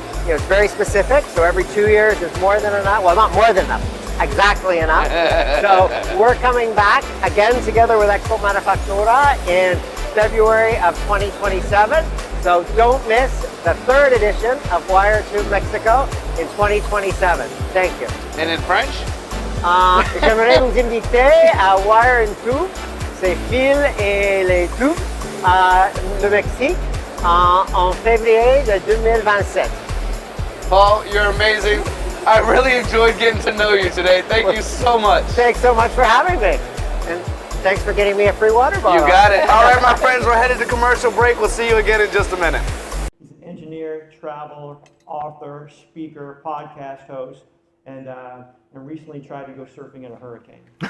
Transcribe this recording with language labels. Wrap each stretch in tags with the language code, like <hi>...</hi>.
<en>You know, it's very specific, so every 2 years is more than enough. Well, not more than enough, exactly enough. So we're coming back again together with Expo Manufactura in February of 2027. So don't miss the 3rd edition of Wire Tube Mexico in 2027. Thank you. And in French?</en> <fr>J'aimerais vous inviter à Wire and Tube, c'est fil et les tubes, le Mexique, en février de 2027.</fr> <en>Paul, you're amazing. I really enjoyed getting to know you today. Thank you so much. Thanks so much for having me. And thanks for getting me a free water bottle. You got it. All right, my friends, we're headed to commercial break. We'll see you again in just a minute. He's an engineer, traveler, author, speaker, podcast host, and recently tried to go surfing in a hurricane.</en>